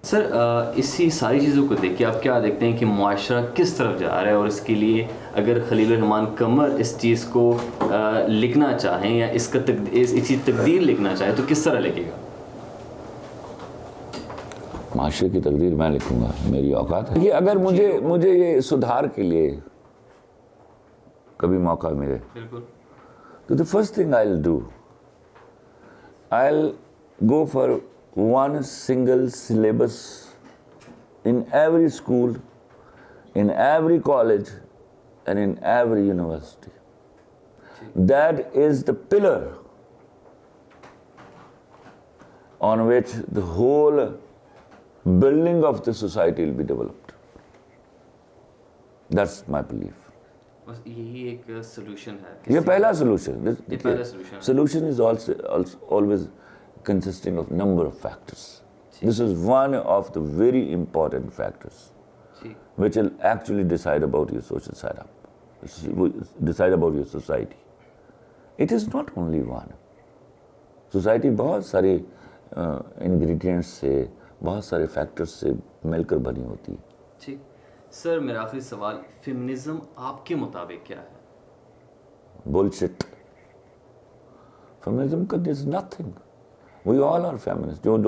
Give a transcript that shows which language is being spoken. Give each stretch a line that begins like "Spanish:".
Urdu: سر اسی ساری چیزوں کو دیکھ کے آپ کیا دیکھتے ہیں کہ معاشرہ کس طرف جا رہا ہے، اور اس کے لیے اگر خلیل الرحمان قمر اس چیز کو لکھنا چاہیں یا اس کی تقدیر لکھنا چاہیں تو کس طرح لکھے گا؟ معاشرے کی تقدیر میں لکھوں گا، میری اوقات ہے. یہ اگر مجھے یہ سدھار کے لیے کبھی موقع ملے بالکل
English: تو the first thing I'll do, I'll go for one single syllabus in every school, in every college, and in every university. That is the pillar on which the whole building of the society will be developed. That's my belief.
Urdu: بس یہی ایک solution ہے. یہ پہلا solution. یہ پہلا solution.
English: Solution is also always consisting of number of factors. This is one of the very important factors which will actually decide about your social setup, decide about your society. It is not only one.
Urdu: Society بہت سارے ingredients سے، بہت سارے factors سے مل کر بنی ہوتی ہے. ٹھیک. سر میرا آخری سوال، فیمنزم آپ کے مطابق کیا ہے؟
English: Bullshit. Feminism is nothing. We all are feminists.